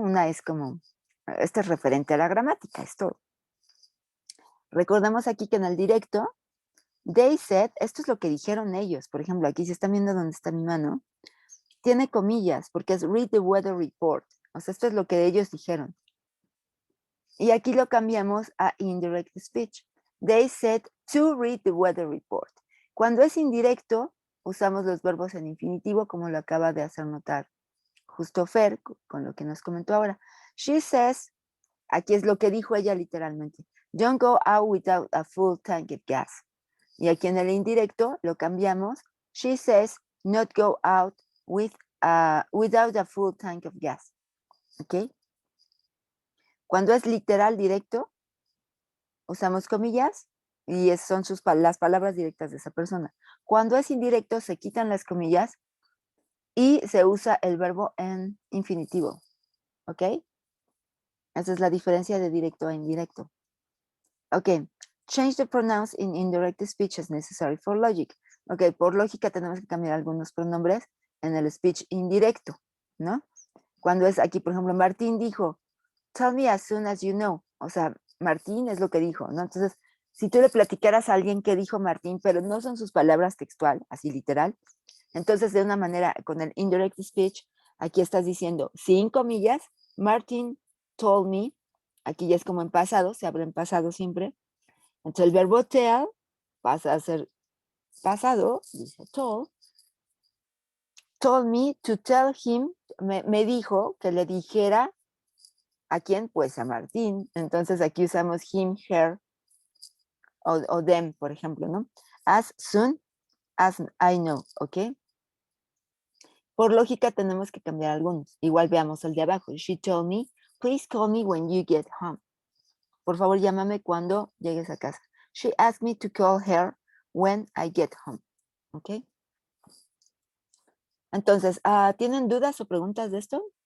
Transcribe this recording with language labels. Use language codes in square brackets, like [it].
[es] Una es como, es referente a la gramática, es todo. Recordemos aquí que en el directo, [en] they said, [es] esto es lo que dijeron ellos, por ejemplo, aquí si están viendo dónde está mi mano, tiene comillas, porque es [en] read the weather report, [es] o sea, esto es lo que ellos dijeron. Y aquí lo cambiamos a indirect speech. [en] They said to read the weather report. [es] Cuando es indirecto, usamos los verbos en infinitivo, como lo acaba de hacer notar justo Fer, con lo que nos comentó ahora. [en] She says, [es] aquí es lo que dijo ella literalmente, [en] don't go out without a full tank of gas. [es] Y aquí en el indirecto lo cambiamos, [en] she says, not go out without a full tank of gas. [es] ¿Ok? Cuando es literal directo, usamos comillas y son las palabras directas de esa persona. Cuando es indirecto, se quitan las comillas y se usa el verbo en infinitivo. ¿Ok? Esa es la diferencia de directo a indirecto. [en] Ok, change the pronouns in indirect speech as necessary for logic. [es] Ok, por lógica tenemos que cambiar algunos pronombres en el speech indirecto, ¿no? Cuando es aquí, por ejemplo, Martín dijo, [en] tell me as soon as you know. [es] O sea, Martín es lo que dijo, ¿no? Entonces, si tú le platicaras a alguien qué dijo Martín, pero no son sus palabras textual, así literal, entonces de una manera, con el indirect speech, aquí estás diciendo, sin comillas, [en] Martin told me, [es] aquí ya es como en pasado, se habla en pasado siempre. Entonces el verbo tell pasa a ser pasado, dice [en] told me to tell him, [es] me dijo que le dijera, ¿a quién? Pues a Martín. Entonces aquí usamos him, her, o them, por ejemplo, ¿no? [en] As soon as I know, [es] ¿ok? Por lógica tenemos que cambiar algunos. Igual veamos el de abajo. [en] She told me, please call me when you get home. [es] Por favor, llámame cuando llegues a casa. [en] She asked me to call her when I get home. ¿Ok? [es] Entonces, ¿tienen dudas o preguntas de esto?